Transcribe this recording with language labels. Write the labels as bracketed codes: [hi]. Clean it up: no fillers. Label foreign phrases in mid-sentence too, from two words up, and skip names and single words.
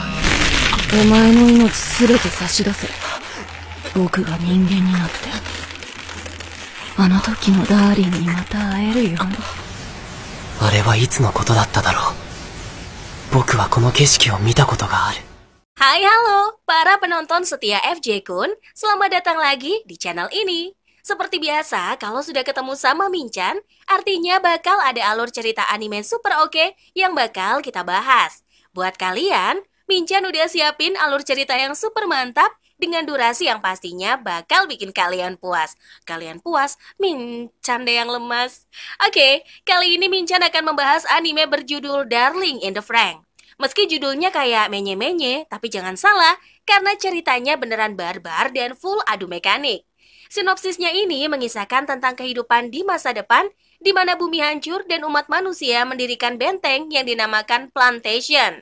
[ja] お前の命すべて差し出せ。僕が人間になってあの時のダーリンにまた会えるように。あれはいつのことだっただろう。僕はこの景色を見たことがある。 [id] Hai halo, para penonton setia FJ Kun, selamat datang lagi di channel ini. Seperti biasa, kalau sudah ketemu sama Minchan, artinya bakal ada alur cerita anime super oke yang bakal kita bahas. Buat kalian, Minchan udah siapin alur cerita yang super mantap dengan durasi yang pastinya bakal bikin kalian puas. Kalian puas, Minchan deh yang lemas. Oke, kali ini Minchan akan membahas anime berjudul Darling in the Franxx. Meski judulnya kayak menye-menye, tapi jangan salah, karena ceritanya beneran barbar dan full adu mekanik. Sinopsisnya ini mengisahkan tentang kehidupan di masa depan, di mana bumi hancur dan umat manusia mendirikan benteng yang dinamakan Plantation.